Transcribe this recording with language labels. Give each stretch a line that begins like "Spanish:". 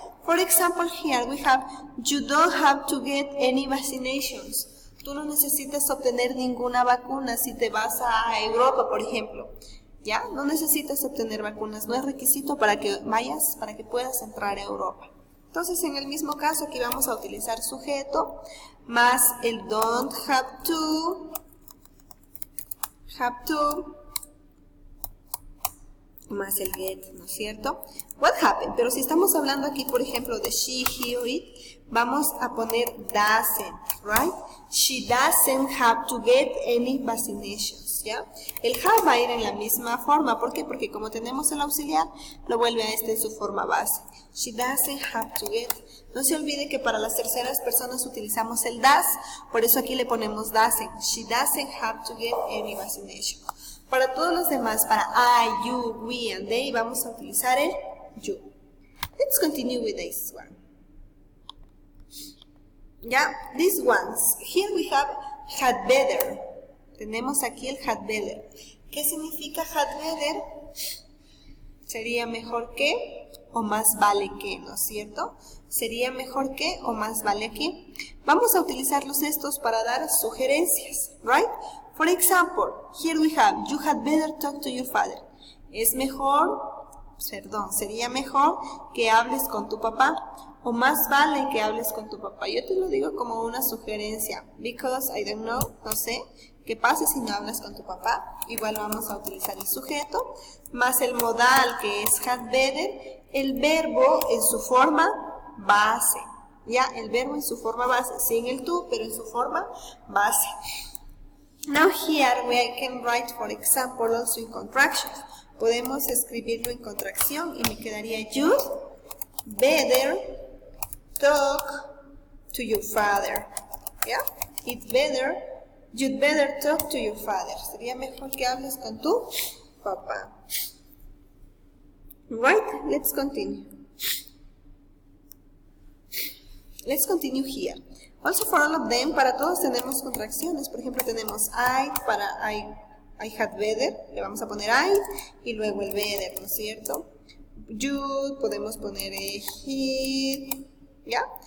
English: For example, here we have, you don't have to get any vaccinations.
Spanish: Tú no necesitas obtener ninguna vacuna si te vas a Europa, por ejemplo. ¿Ya? No necesitas obtener vacunas, no es requisito para que vayas, para que puedas entrar a Europa. Entonces, en el mismo caso, aquí vamos a utilizar sujeto, más el don't have to, más el get, ¿no es cierto?
English: What happened?
Spanish: Pero si estamos hablando aquí, por ejemplo, de she, he or it, vamos a poner doesn't, right?
English: She doesn't have to get any vaccinations, ¿ya?
Spanish: El have va a ir en la misma forma. ¿Por qué? Porque como tenemos el auxiliar, lo vuelve a en su forma base.
English: She doesn't have to get.
Spanish: No se olvide que para las terceras personas utilizamos el does, por eso aquí le ponemos doesn't.
English: She doesn't have to get any vaccination.
Spanish: Para todos los demás, para I, you, we, and they, vamos a utilizar el you.
English: Let's continue with this one. Yeah, these ones. Here we have had better.
Spanish: Tenemos aquí el had better. ¿Qué significa had better? Sería mejor que o más vale que, ¿no es cierto? Sería mejor que o más vale que. Vamos a utilizarlos estos para dar sugerencias, right?
English: For example, here we have, you had better talk to your father.
Spanish: Es mejor, sería mejor que hables con tu papá. O más vale que hables con tu papá. Yo te lo digo como una sugerencia.
English: Because, I don't know,
Spanish: no sé. ¿Qué pasa si no hablas con tu papá? Igual vamos a utilizar el sujeto. Más el modal que es had better. El verbo en su forma base. Ya, el verbo en su forma base. Sin el tú, pero en su forma base.
English: Now here we can write, for example, also in contractions.
Spanish: Podemos escribirlo en contracción y me quedaría
English: you'd better talk to your father.
Spanish: Yeah?
English: You'd better talk to your father.
Spanish: Sería mejor que hables con tu papá.
English: Right? Let's continue. Let's continue here. Also for all of them,
Spanish: para todos tenemos contracciones. Por ejemplo, tenemos I, para I had better, le vamos a poner I, y luego el better, ¿no es cierto? You, podemos poner he, ¿Ya?